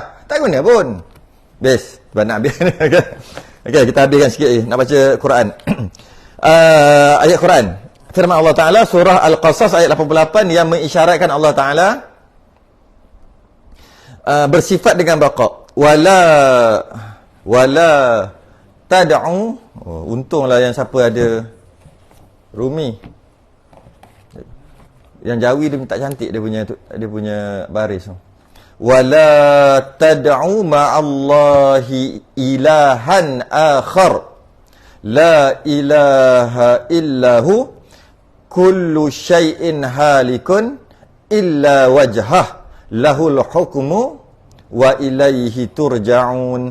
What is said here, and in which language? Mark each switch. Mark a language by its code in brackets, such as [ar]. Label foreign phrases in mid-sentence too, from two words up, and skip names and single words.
[ms] Tak guna pun. Bes, sebab nak habis. Okey, kita habiskan sikit nak baca Quran. ayat Quran. Firman [ar] الله تعالى, [ms] surah Al-Qasas ayat 88 yang mengisyaratkan [ar] الله تعالى [ms] bersifat dengan baqa. [ar] ولا تدع. [ms] Untunglah yang siapa ada Rumi. Yang Jawi dia tak cantik dia punya baris. [ar] ولا تدع مع الله إلها آخر. لا إله إلا هو كل شيء هالك إلا وجهه له الحكم وإليه ترجعون.